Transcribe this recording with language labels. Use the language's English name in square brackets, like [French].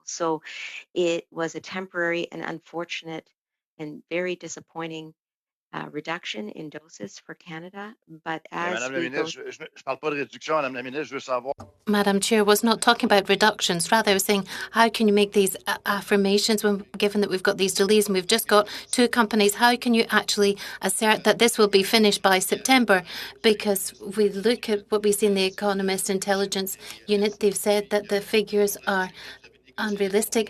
[English] So it was a temporary and unfortunate and very disappointing reduction in doses for Canada. But as [French] Madame la ministre, je ne parle pas de réduction, Madame la ministre, je veux savoir. [English] Madam Chair, was not talking about reductions. Rather, I was saying, how can you make these affirmations when, given that we've got these delays and we've just got two companies, how can you actually assert that this will be finished by September? Because we look at what we see in the Economist Intelligence Unit, they've said that the figures are unrealistic.